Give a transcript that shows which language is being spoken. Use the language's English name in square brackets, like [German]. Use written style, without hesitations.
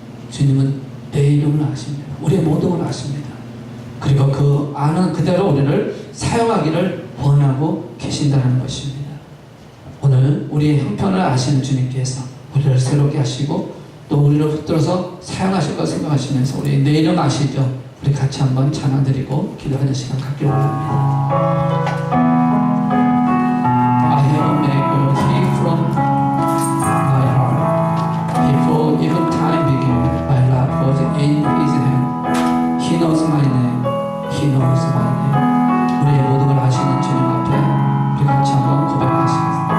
[Korean] 주님은 내 이름을 아십니다. 우리의 모든 걸 아십니다. 그리고 그 아는 그대로 우리를 사용하기를 원하고 계신다는 것입니다. 오늘 우리의 형편을 아시는 주님께서 우리를 새롭게 하시고 또 우리를 붙들어서 사용하실 것 생각하시면서 우리 내 이름 아시죠? 우리 같이 한번 찬양 드리고 기도하는 시간 갖기를 원합니다. [English] I have a maker, he from my heart. Before even time began, my life was in his hand. He knows my name. He knows my name. [Korean] 우리의 모든 걸 아시는 주님 앞에 우리 같이 한번 고백하시겠습니다.